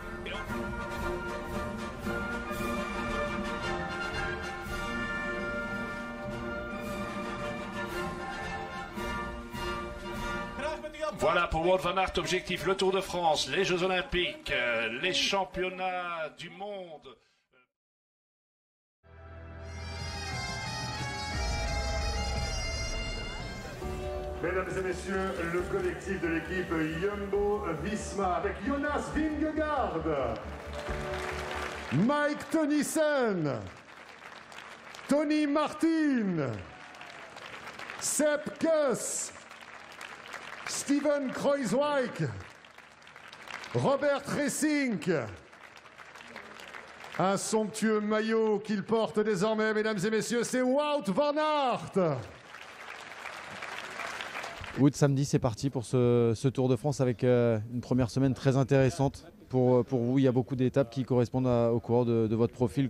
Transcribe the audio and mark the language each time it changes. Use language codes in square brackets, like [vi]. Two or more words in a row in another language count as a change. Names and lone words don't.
[fr] Voilà pour Wout van Aert, objectif le Tour de France, les Jeux Olympiques, les championnats du monde. Mesdames et messieurs, le collectif de l'équipe Jumbo-Visma avec Jonas Vingegaard, Mike Teunissen, Tony Martin, Sepp Kuss, Steven Kruijswijk, Robert Geesink. Un somptueux maillot qu'il porte désormais, mesdames et messieurs, c'est Wout van Aert. Wout, samedi, c'est parti pour ce Tour de France avec une première semaine très intéressante. Pour vous, il y a beaucoup d'étapes qui correspondent au coureur de votre profil.